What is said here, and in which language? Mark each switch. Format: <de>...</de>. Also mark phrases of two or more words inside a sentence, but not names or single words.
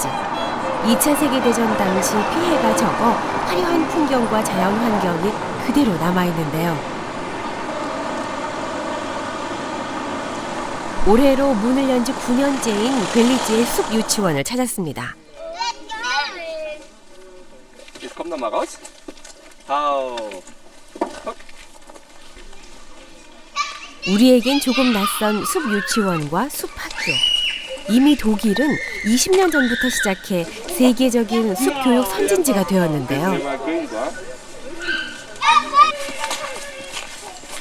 <ko>2차 세계대전 당시 피해가 적어 화려한 풍경과 자연 환경이 그대로 남아있는데요. 올해로 문을 연 지 9년째인 글리츠의 숲 유치원을 찾았습니다.</ko> <de>Jetzt komm noch mal raus. Hau.</de> <ko>우리에겐 조금 낯선 숲 유치원과 숲 학교. 이미 독일은 20년 전부터 시작해 세계적인 숲 교육 선진지가 되었는데요.</ko>